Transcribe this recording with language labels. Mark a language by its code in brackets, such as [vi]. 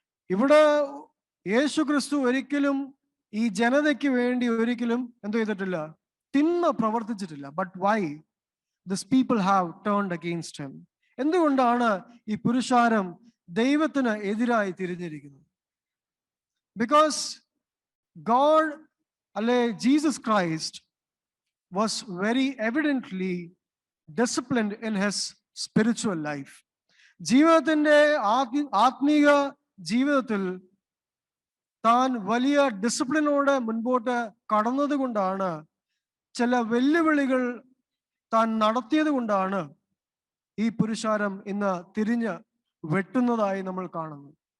[ml] ഇവിടെ യേശു ക്രിസ്തു ഒരിക്കലും ഈ ജനതയ്ക്ക് വേണ്ടി ഒരിക്കലും എന്ത് ചെയ്തിട്ടില്ല, തിന്മ പ്രവർത്തിച്ചിട്ടില്ല. [en] But why this people have turned against him? [ml] എന്തുകൊണ്ടാണ് ഈ പുരുഷാരം ദൈവത്തിന് എതിരായി തിരിഞ്ഞിരിക്കുന്നത്? [en] Because God, Jesus Christ was very evidently disciplined in his spiritual life. [ml] ജീവിതത്തിന്റെ ആത്മീക ജീവിതത്തിൽ താൻ വലിയ ഡിസിപ്ലിനോടെ മുൻപോട്ട് കടന്നത് കൊണ്ടാണ്, ചില വെല്ലുവിളികൾ താൻ നടത്തിയത് കൊണ്ടാണ് ഈ പുരുഷാരം ഇന്ന് തിരിഞ്ഞ് വെട്ടുന്നതായി നമ്മൾ കാണുന്നു.